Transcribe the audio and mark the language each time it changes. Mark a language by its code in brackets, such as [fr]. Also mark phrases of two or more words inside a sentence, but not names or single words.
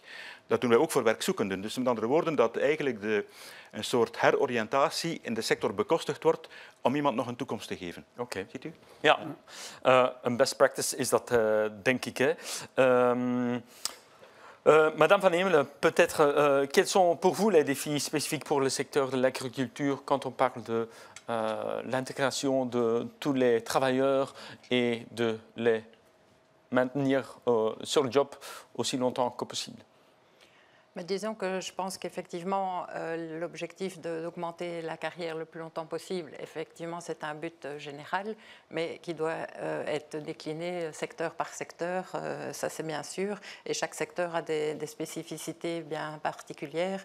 [nl] Dat doen wij ook voor werkzoekenden. Dus met andere woorden, dat eigenlijk een soort heroriëntatie in de sector bekostigd wordt om iemand nog een toekomst te geven. Oké. Ziet u? Ja, een [en] best practice [nl] is dat, denk ik. Hè. [fr] Madame Van Hemelen, peut-être, quels sont pour vous les défis spécifiques pour le secteur de l'agriculture quand on parle de l'intégration de tous les travailleurs et de les maintenir sur le job aussi longtemps que possible? Mais disons que je pense qu'effectivement, l'objectif d'augmenter la carrière le plus longtemps possible, effectivement, c'est un but général, mais qui doit être décliné secteur par secteur, ça c'est bien sûr, et chaque secteur a des spécificités bien particulières.